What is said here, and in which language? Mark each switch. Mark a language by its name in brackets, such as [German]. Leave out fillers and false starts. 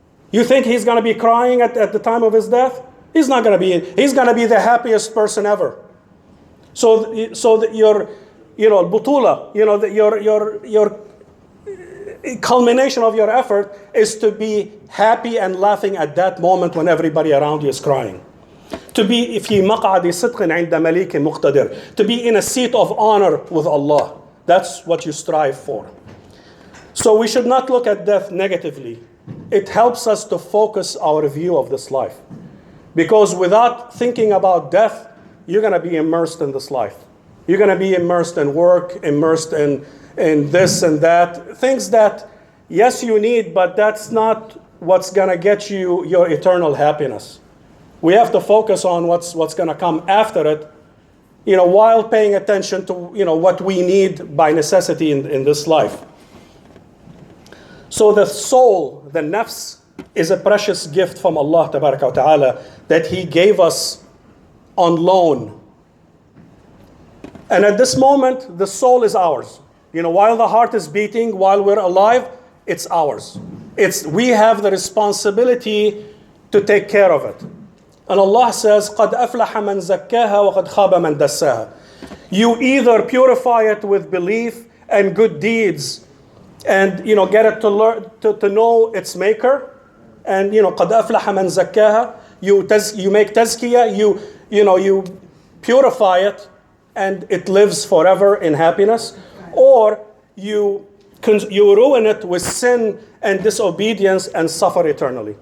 [English] You think he's going to be crying at the time of his death? He's not going to be. He's going to be the happiest person ever. So that your butula, your culmination of your effort is to be happy and laughing at that moment when everybody around you is crying. To be [Arabic] في مقعد صدق عند مليك مقتدر. [English] To be in a seat of honor with Allah. That's what you strive for. So we should not look at death negatively. It helps us to focus our view of this life. Because without thinking about death, you're going to be immersed in this life. You're going to be immersed in work, immersed in this and that. Things that, yes, you need, but that's not what's going to get you your eternal happiness. We have to focus on what's going to come after it, while paying attention to, what we need by necessity in this life. So the soul, the nafs, is a precious gift from Allah Tabaraka wa Ta'ala that He gave us on loan. And at this moment, the soul is ours. While the heart is beating, while we're alive, it's ours. We have the responsibility to take care of it. And Allah says, [Arabic] قَدْ أَفْلَحَ مَنْ زَكَّاهَا وَقَدْ خَابَ مَنْ دَسَّاهَا. [English] You either purify it with belief and good deeds, and get it to learn to know its maker, and [Arabic] قَدْ أَفْلَحَ مَنْ زَكَّاهَا. [English] You make tazkiyah, you purify it, and it lives forever in happiness, or you ruin it with sin and disobedience and suffer eternally.